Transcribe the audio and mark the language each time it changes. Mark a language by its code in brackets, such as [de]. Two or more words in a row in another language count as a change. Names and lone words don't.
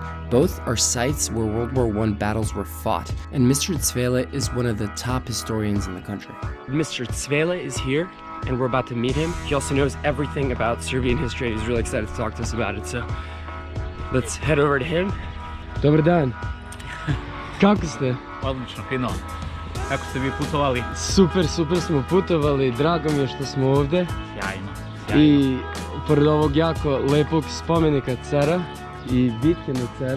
[en] Both are sites where World War I battles were fought, and Mr. Cvele is one of the top historians in the country. Mr. Cvele is here, and we're about to meet him. He also knows everything about Serbian history, and he's really excited to talk to us about it, so let's head over to him. [sr] Dobar dan. Kako ste? Odlično, fino. Kako ste vi putovali? Super smo putovali, drago mi je što smo ovdje. Sjajno. I pored ovog jako lepog spomenika cara i bitke na CERU.